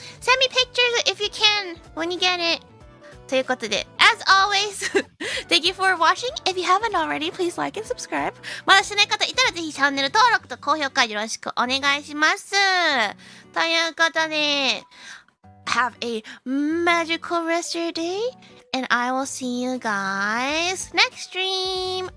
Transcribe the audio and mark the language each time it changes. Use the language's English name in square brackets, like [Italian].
[English] Send me pictures if you can when you get it. ということで、as always, thank you for watching. If you haven't already, please like and subscribe. [Japanese] まだしてない方いたらぜひチャンネル登録と高評価よろしくお願いします。 [English] ということで、have a magical rest of your day, and I will see you guys next stream.